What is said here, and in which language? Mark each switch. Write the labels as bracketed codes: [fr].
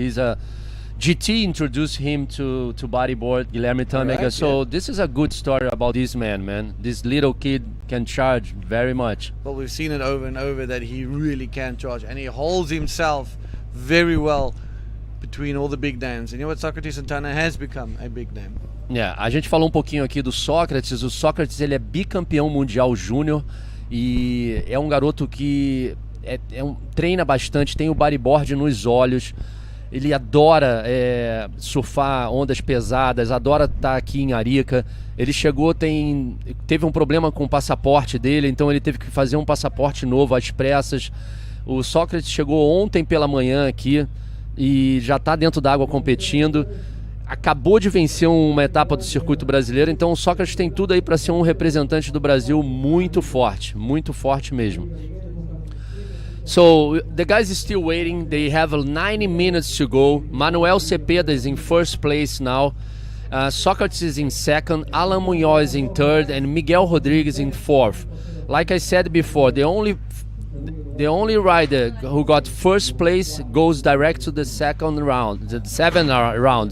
[en] He's a GT introduced him to bodyboard, Guilherme Tâmega. Right, so yeah. this is a good story about this man. This little kid can charge very much. Well, we've seen it over and over that he really can charge, and he holds himself very well between all the big names. And you know what? Socrates Santana has become a big name. [pt] Yeah, a gente falou um pouquinho aqui do Sócrates. O Sócrates, ele é bicampeão mundial júnior e é um garoto que treina bastante, tem o bodyboard nos olhos. Ele adora surfar ondas pesadas, adora estar aqui em Arica. Ele chegou, teve um problema com o passaporte dele, então ele teve que fazer um passaporte novo às pressas. O Sócrates chegou ontem pela manhã aqui e já está dentro d'água competindo. Acabou de vencer uma etapa do circuito brasileiro, então o Sócrates tem tudo aí para ser um representante do Brasil muito forte mesmo. [en] So the guys is still waiting. They have 90 minutes to go. Manuel Cepeda is in first place now. Socrates is in second. Alan Munoz in third, and Miguel Rodriguez in fourth. Like I said before, the only rider who got first place goes direct to the second round, the 7th round.